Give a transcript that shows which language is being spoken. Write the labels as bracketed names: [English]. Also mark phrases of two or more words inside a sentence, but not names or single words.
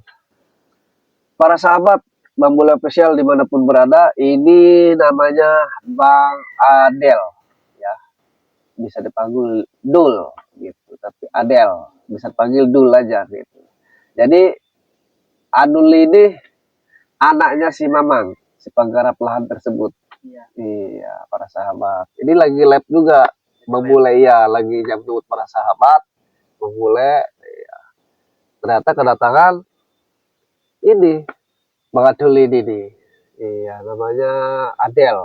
[Indonesian] Para sahabat Bang Bule Official dimanapun berada, ini namanya Bang Adel, ya. Bisa dipanggil Dul, gitu. Tapi Adel bisa dipanggil Dul aja, gitu. Jadi Adul ini anaknya si Mamang, si penggarap lahan tersebut. Iya. Iya, para sahabat. Ini lagi lab juga, Bang Bule ya, lagi nyambut para sahabat, Bang Bule. Ya. Ternyata kedatangan ini, Bang Adul ini nih. Iya, namanya Adel.